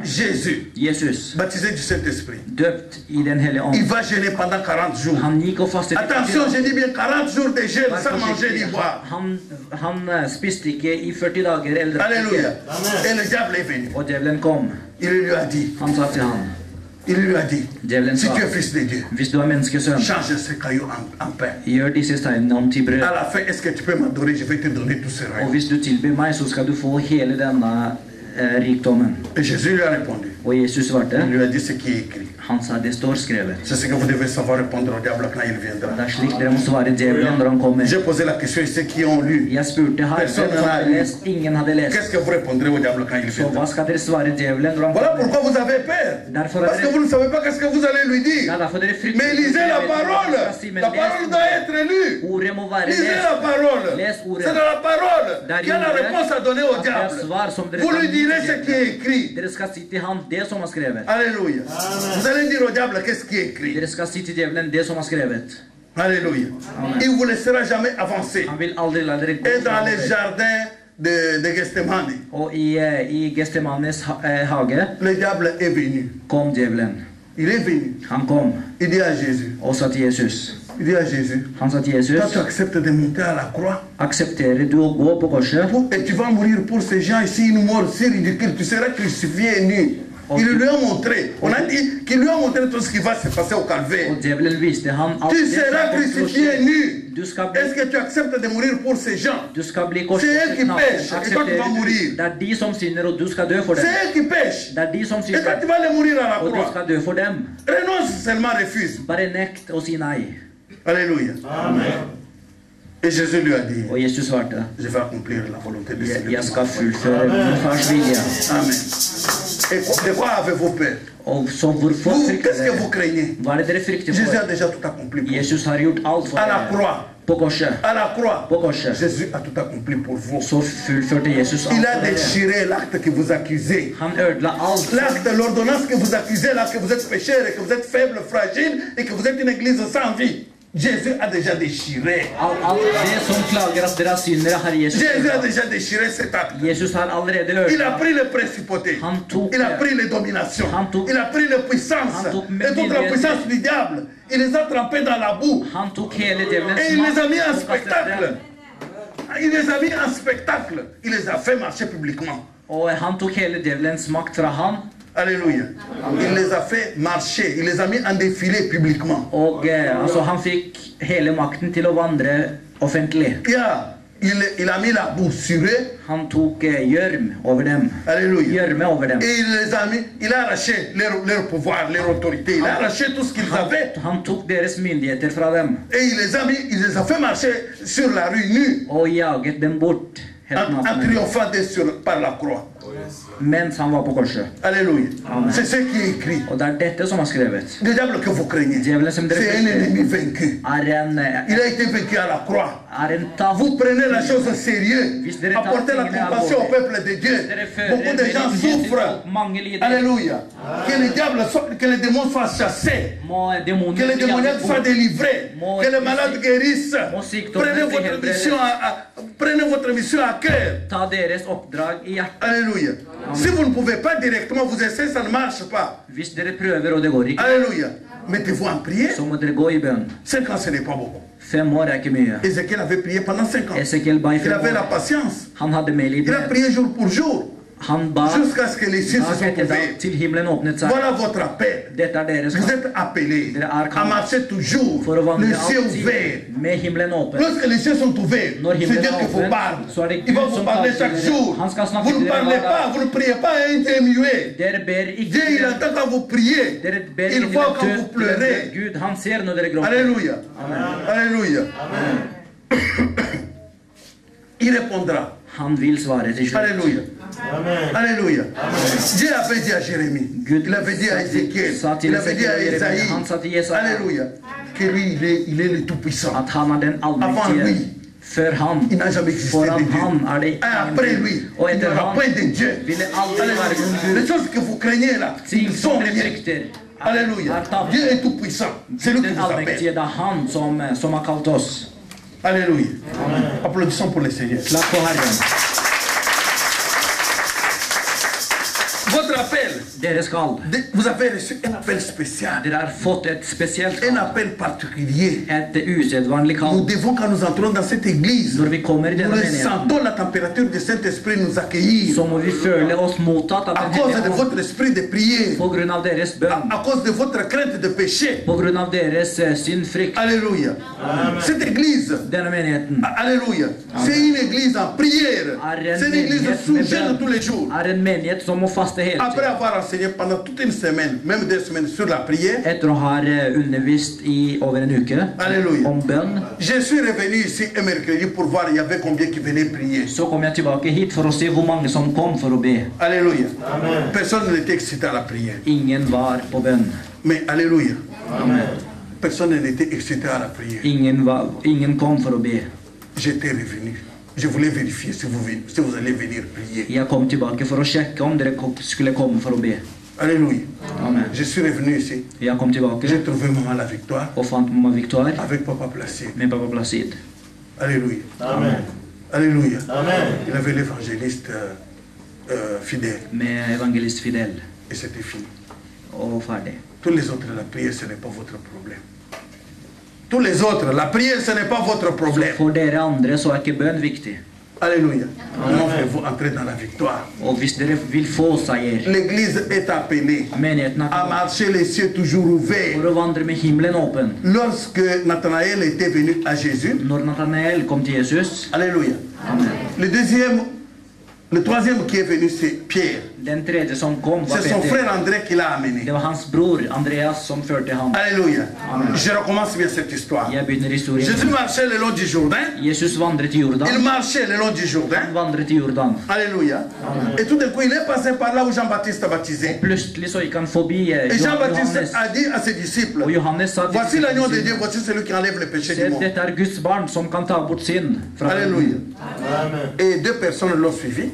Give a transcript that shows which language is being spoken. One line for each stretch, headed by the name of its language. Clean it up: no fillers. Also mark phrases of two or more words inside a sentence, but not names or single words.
French: Jésus,
Norwegian: Jesus,
French: baptisé du Saint-Esprit,
Norwegian: døpt i Den hellige
French: il
Norwegian: ånd.
French: va jeûner pendant 40 jours.
Norwegian: Han gikk og fastet i 40
French: Attention,
Norwegian: dager.
French: je dis bien 40 jours de jeûne
Norwegian: Vær
French: sans manger ni
Norwegian: forsiktig.
French: boire.
Norwegian: Han spiste ikke i 40 dager eller
French: Alléluia.
Norwegian: ikke.
French: Et le diable est venu.
Norwegian: Og djevelen kom.
French: Il lui a dit,
Norwegian: Han sa til han,
French: il lui a dit,
Norwegian: djevelen
French: si
Norwegian: sa,
French: tu es fils de Dieu,
Norwegian: hvis du er menneskesønn,
French: change ces cailloux en pain.
Norwegian: gjør disse steinene om til brød.
French: À la fin, est-ce que tu peux m'adorer? Je vais te donner tout ce
Norwegian: Og
French: royaume.
Norwegian: hvis du tilber meg, så skal du få hele denne rikdommen.
French: Et Jésus lui a répondu.
Norwegian: Og Jesus svarte,
French: Il lui a dit ce qui est écrit.
Norwegian: han sa, det står skrevet.
French: C'est ce que vous devez savoir répondre au diable quand il viendra.
Norwegian: Det er slik dere må svare djevelen når han kommer. J'ai posé la question ici qui ont lu. Jeg spurte her, hvem som hadde lest? Ingen hadde lest.
French: Qu'est-ce que vous répondrez au diable quand il
Norwegian: Så
French: viendra?
Norwegian: hva skal dere svare djevelen når han
French: Voilà
Norwegian: kommer?
French: pourquoi vous avez peur.
Norwegian: Derfor
French: Parce que vous ne savez pas qu'est-ce que vous allez lui
Norwegian: Det
French: dire.
Norwegian: er derfor dere frykter.
French: Mais lisez la parole. La parole doit être lue.
Norwegian: Ordet må være
French: Lisez la
Norwegian: lest.
French: parole.
Norwegian: Les ordet.
French: C'est dans la parole
Norwegian: Der
French: qu'il y a la
Norwegian: ordet,
French: réponse à donner au
Norwegian: at det er
French: diable.
Norwegian: svar som dere
French: Vous
Norwegian: kan
French: lui
Norwegian: gi
French: direz
Norwegian: til
French: ce qui est
Norwegian: djevelen.
French: écrit.
Norwegian: Dere skal si til han det som er skrevet.
French: Alléluia. Vous allez dire au diable qu'est-ce qui est écrit.
Norwegian: Dere skal si til djevelen det som er skrevet.
French: Alléluia. Il ne vous laissera jamais avancer.
Norwegian: Han vil aldri la dere gå
French: Et dans les
Norwegian: framover.
French: jardins de Gethsemane,
Norwegian: Og i Gestemanes hage
French: le diable est venu.
Norwegian: kom djevelen.
French: Il est venu.
Norwegian: Han kom
French: Il dit à Jésus.
Norwegian: og sa til Jesus.
French: Il dit à Jésus.
Norwegian: Han sa til Jesus,
French: Toi, tu acceptes de monter à la croix.
Norwegian: aksepterer du å gå på korset?
French: Et tu vas mourir pour ces gens ici, une mort si ridicule. Tu seras crucifié nu. Il lui a montré. On a dit qu'il lui a montré tout ce qui va se passer au calvaire.
Norwegian: Og djevelen viste han alt
French: Tu
Norwegian: det som
French: seras
Norwegian: kom til å
French: crucifié
Norwegian: skje.
French: nu.
Norwegian: Du skal
French: Est-ce
Norwegian: bli,
French: que tu acceptes de mourir pour ces gens?
Norwegian: du skal bli
French: C'est eux
Norwegian: korsfestet
French: qui
Norwegian: naken.
French: pêchent, et toi tu vas
Norwegian: Aksepterer
French: mourir.
Norwegian: du? Det er de som synder, og du skal dø for dem.
French: C'est eux qui pêchent.
Norwegian: Det er de som
French: Et toi
Norwegian: synder,
French: tu vas les mourir à la
Norwegian: og du
French: croix.
Norwegian: skal dø for dem.
French: Renonce seulement, refuse.
Norwegian: Bare nekt å si nei.
French: Alléluia. Et Jésus lui a dit,
Norwegian: Og Jesus svarte,
French: je vais accomplir la volonté de Dieu.
Norwegian: jeg skal fullføre min fars vilje. Amen.
French: Et de quoi avez-vous peur?
Norwegian: Og så hvorfor
French: Vous,
Norwegian: frykter
French: qu'est-ce que vous
Norwegian: dere?
French: craignez?
Norwegian: Hva er det dere frykter
French: Jésus a
Norwegian: for?
French: déjà tout accompli pour vous.
Norwegian: Jesus har gjort alt for
French: À la
Norwegian: dere.
French: croix.
Norwegian: På korset.
French: À la croix.
Norwegian: På korset.
French: Jésus a tout accompli pour vous.
Norwegian: Så fullførte Jesus alt
French: Il a
Norwegian: for dere.
French: déchiré l'acte que vous accusez.
Norwegian: Han ødela alt.
French: L'acte, l'ordonnance que vous accusez là, que vous êtes pécheur et que vous êtes faible, fragile et que vous êtes une église sans vie. Jésus a déjà déchiré.
Norwegian: Alt det som klager at dere er syndere, har Jesus
French: Jésus a
Norwegian: ødelagt.
French: déjà déchiré cet acte.
Norwegian: Jesus har allerede
French: Il a
Norwegian: ødelagt.
French: pris les principautés.
Norwegian: Han tok
French: Il a pris les dominations.
Norwegian: Han tok-
French: Il a pris les puissances.
Norwegian: Han tok
French: Et toute la puissance du diable. Il les a trempés dans la boue.
Norwegian: Han tok hele djevelens
French: Et il les a mis en
Norwegian: og kastet
French: spectacle.
Norwegian: dem.
French: Il les a mis en spectacle. Il les a fait marcher publiquement.
Norwegian: Og han tok hele djevelens makt fra han,
French: Alléluia. Il les a fait marcher. Il les a mis en défilé publiquement.
Norwegian: og altså, han fikk hele makten til å vandre offentlig.
French: Il a mis la boue sur eux.
Norwegian: Han tok gjørm over dem.
French: Alléluia.
Norwegian: Gjørme over dem.
French: Et il les a mis, il a arraché leur pouvoir, leur autorité. Il a arraché tout ce qu'ils avaient.
Norwegian: Han tok deres myndigheter fra dem,
French: Et il les a mis, il les a fait marcher sur la rue nue.
Norwegian: og jaget dem bort helt
French: En
Norwegian: nakne.
French: triomphant par la croix.
Norwegian: mens han var på korset.
French: Alléluia. Amen. C'est ce qui est écrit.
Norwegian: Og det er dette som er skrevet.
French: Le diable que vous craignez,
Norwegian: Djevelen som dere
French: c'est un ennemi vaincu.
Norwegian: er
French: Il a été vaincu à la croix.
Norwegian: en tatt.
French: Vous prenez la chose au sérieux. Apportez la compassion au peuple de Dieu. Beaucoup de gens souffrent.
Norwegian: Mange lider.
French: Alléluia. Que le diable que les démons soient chassés.
Norwegian: Må
French: Que
Norwegian: demonene
French: les démoniaques soient délivrés. Que les malades guérissent. Prenez votre mission à cœur.
Norwegian: Ta deres oppdrag i hjertet.
French: Alléluia. Si vous ne pouvez pas directement vous essayez, ça ne marche pas.
Norwegian: Hvis dere prøver og det går ikke,
French: Alléluia. Mettez-vous en prière.
Norwegian: så må dere gå i bønn.
French: 5 ans, ce n'est pas beaucoup.
Norwegian: 5 år er ikke mye.
French: Ézéchiel avait prié pendant 5 ans.
Norwegian: Esekiel ba i
French: Il
Norwegian: 5
French: avait la
Norwegian: år.
French: patience.
Norwegian: Han hadde
French: Il a
Norwegian: medlidenhet.
French: prié jour pour jour.
Norwegian: Han ba
French: Jusqu'à ce que les cieux se
Norwegian: dag
French: soient
Norwegian: etter dag
French: ouverts.
Norwegian: til himmelen åpnet seg.
French: Voilà votre appel.
Norwegian: Dette er deres
French: Vous
Norwegian: kamp.
French: êtes appelés
Norwegian: Dere er
French: à
Norwegian: kalt
French: marcher toujours.
Norwegian: for å vandre
French: Les cieux
Norwegian: alltid
French: ouverts.
Norwegian: med himmelen åpen.
French: Lorsque les cieux sont ouverts,
Norwegian: Når
French: c'est
Norwegian: himmelen
French: Dieu
Norwegian: er
French: qui vous
Norwegian: åpen,
French: parle.
Norwegian: så er det
French: Il va
Norwegian: Gud
French: vous
Norwegian: som
French: parler
Norwegian: taler
French: chaque
Norwegian: til dere.
French: jour.
Norwegian: Han skal snakke
French: Vous
Norwegian: til
French: ne
Norwegian: dere
French: parlez
Norwegian: hver
French: pas,
Norwegian: dag.
French: vous ne priez pas à un Dieu muet.
Norwegian: Dere ber ikke
French: Dieu, il
Norwegian: til
French: attend quand vous priez.
Norwegian: dere ber
French: Il
Norwegian: ikke
French: voit quand
Norwegian: til
French: vous pleurez.
Norwegian: Gud, han ser når dere gråter.
French: Alléluia. Alléluia. Il répondra.
Norwegian: Han vil svare til slutt.
French: Alléluia. Alléluia. Dieu avait dit à Jérémie,
Norwegian: Gud
French: il avait dit à Ézéchiel,
Norwegian: sa til
French: il avait dit à
Norwegian: Esekiel og
French: Isaïe,
Norwegian: Jeremia. Han sa til Jesaja
French: Alléluia, que lui, il est le Tout-Puissant.
Norwegian: at han er den
French: Avant
Norwegian: allmektige.
French: lui,
Norwegian: Før han,
French: il n'a jamais existé
Norwegian: foran
French: de Dieu.
Norwegian: han er det
French: Et après lui,
Norwegian: og
French: il n'y
Norwegian: etter
French: aura
Norwegian: han
French: point de Dieu.
Norwegian: vil det aldri være noen
French: Les
Norwegian: Gud.
French: choses que vous craignez là,
Norwegian: Ting
French: ils sont
Norwegian: som dere
French: rien.
Norwegian: frykter,
French: Alléluia.
Norwegian: er tapt.
French: Dieu est Tout-Puissant. C'est lui qui
Norwegian: Den
French: vous appelle.
Norwegian: allmektige, det er han som har kalt oss.
French: Alléluia. Applaudissons pour le Seigneur.
Norwegian: Klapp på Herren.
French: Votre appel,
Norwegian: Dere skal.
French: vous avez reçu un appel spécial,
Norwegian: Dere har fått et spesielt
French: un
Norwegian: kall.
French: appel particulier.
Norwegian: Et usedvanlig
French: Nous
Norwegian: kall.
French: devons, quand nous entrons dans cette église,
Norwegian: Når vi kommer i
French: nous
Norwegian: denne menigheten,
French: ressentons la température du Saint-Esprit nous accueillir
Norwegian: så må vi føle oss mottatt av
French: à
Norwegian: Den
French: cause
Norwegian: hellige
French: de
Norwegian: ånd.
French: votre esprit de prière,
Norwegian: På grunn av deres bønn.
French: à cause de votre crainte de péché.
Norwegian: På grunn av deres syndfrykt.
French: Alléluia. Cette église,
Norwegian: Denne menigheten
French: alléluia, c'est une église en prière. C'est une église sous jeûne tous les jours.
Norwegian: er en menighet som må faste hele
French: Après
Norwegian: tiden.
French: avoir enseigné pendant toute une semaine, même 2 semaines sur la prière,
Norwegian: Etter å ha undervist i over en uke
French: Alléluia.
Norwegian: om bønn,
French: Je suis revenu ici un mercredi pour voir il y avait combien qui venaient prier.
Norwegian: så kom jeg tilbake hit for å se hvor mange som kom for å be.
French: Alléluia. Personne n'était excité à la prière.
Norwegian: Ingen var på bønn.
French: Mais Alléluia. Personne n'était excité à la prière.
Norwegian: Ingen kom for å be.
French: J'étais revenu. Je voulais vérifier si vous allez venir prier.
Norwegian: Jeg kom tilbake for å sjekke om dere skulle komme for å be.
French: Alléluia. Amen. Je suis revenu ici.
Norwegian: Jeg kom tilbake
French: J'ai trouvé maman la victoire
Norwegian: og fant mamma Victoire
French: avec papa Placide.
Norwegian: med pappa Placide.
French: Alléluia. Amen. Alléluia. Amen. Il avait l'évangéliste fidèle.
Norwegian: Med evangelist Fidel.
French: Et c'était fini.
Norwegian: Og ferdig.
French: Tous les autres, la prière, ce n'est pas votre problème. Tous les autres, la prière, ce n'est pas votre problème.
Norwegian: For dere andre så er ikke bønn viktig.
French: Alléluia. Comment voulez-vous entrer dans la victoire?
Norwegian: Og hvis dere vil få seier,
French: L'église est appelée
Norwegian: menigheten
French: à
Norwegian: er
French: marcher les cieux toujours ouverts.
Norwegian: for å vandre med himmelen åpen.
French: Lorsque Nathanaël était venu à Jésus,
Norwegian: Når Nathanael kom til Jesus,
French: Alléluia. Le troisième qui est venu, c'est Pierre.
Norwegian: den tredje som kom var
French: C'est son
Norwegian: Peter.
French: frère André qui l'a amené.
Norwegian: Det var hans bror Andreas som førte ham.
French: Alléluia. Je recommence bien cette histoire.
Norwegian: Jeg begynner historien.
French: Jésus marchait le long du Jourdain.
Norwegian: Jesus vandret til
French: Il
Norwegian: Jordan.
French: marchait le long du Jourdain.
Norwegian: Han vandret til Jordan.
French: Alléluia. Et tout d'un coup, il est passé par là où Jean-Baptiste a baptisé.
Norwegian: Plutselig så gikk han forbi
French: Et Jean-Baptiste
Norwegian: Johannes.
French: a dit à ses disciples,
Norwegian: Og Johannes sa til
French: voici l'agneau de
Norwegian: disiplene
French: Dieu,
Norwegian: sine,
French: voici celui qui enlève le péché du
Norwegian: se,
French: monde.
Norwegian: dette er Guds barn som kan ta bort synd fra
French: Alléluia.
Norwegian: verden.
French: Et 2 personnes l'ont suivi.